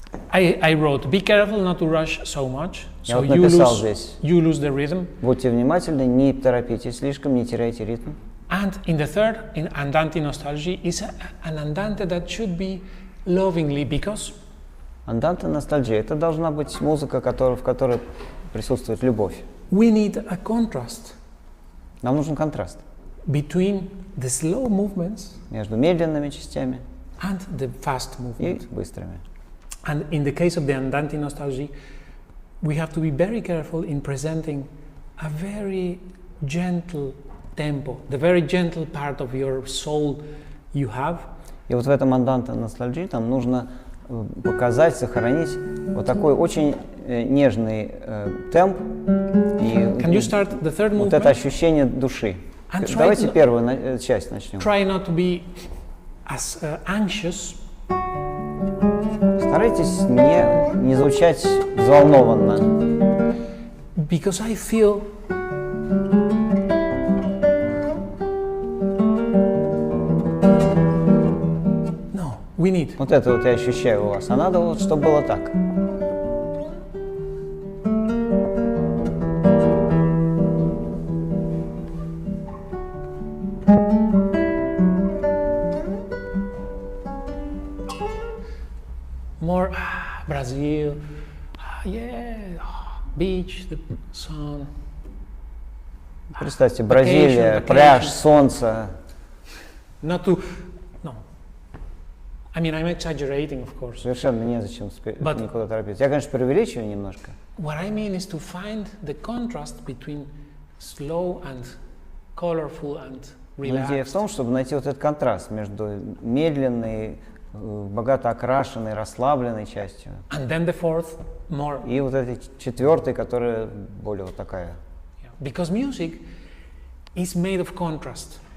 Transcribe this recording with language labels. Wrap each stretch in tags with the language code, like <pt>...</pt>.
<en>I wrote, be careful not to rush so much, so you lose the rhythm.</en> <ru>Будьте внимательны, не торопитесь слишком, не теряйте ритм.</ru> <en>And in the third, in Andante Nostalgie, is an andante that should be lovingly, because</en> <ru>Andante Nostalgie — это должна быть музыка, в которой присутствует любовь.</ru> <en>We need a contrast.</en> <ru>Нам нужен контраст.</ru> <en>between the slow movements</en> <ru>между медленными частями</ru> <en>and the fast</en> <ru>и</ru> <en>movement.</en> <ru>быстрыми.</ru> <en>And in the case of the Andante nostalgia, we have to be very careful in presenting a very gentle tempo, the very gentle part of your soul you have.</en> <ru>И вот в этом анданте ностальгии там нужно показать, сохранить вот такой очень нежный темп и</ru> <en>Can you start the third</en> <ru>вот это</ru> <en>movement?</en> <ru>ощущение души.</ru> <en>And try</en> <ru>Давайте</ru> <en>to-</en> <ru>первую часть начнем.</ru> <en>Try not to be as anxious,</en> <ru>Старайтесь не звучать взволнованно,</ru> <en>because I feel no, we need.</en> <ru>вот это вот я ощущаю у вас, а надо вот, чтобы было так.</ru> <en>More Brazil, yeah, beach, the sun.</en> <ru>Представьте, Бразилия,</ru> <en>Vacation.</en> <ru>пляж, солнце.</ru> <en>Not to, no. I mean, I'm exaggerating, of course.</en> <ru>Совершенно незачем</ru> <en>But-</en> <ru>никуда торопиться. Я, конечно, преувеличиваю немножко.</ru> <en>What I mean is to find the contrast between slow and colorful and</en> <ru>Но идея в</ru> <en>relaxed.</en> <ru>том, чтобы найти вот этот контраст между медленной, богато окрашенной, расслабленной частью</ru> <en>And then the fourth, more.</en> <ru>и вот этой четвертой, которая более вот такая.</ru> <en>Yeah. Because music is made of contrast.</en>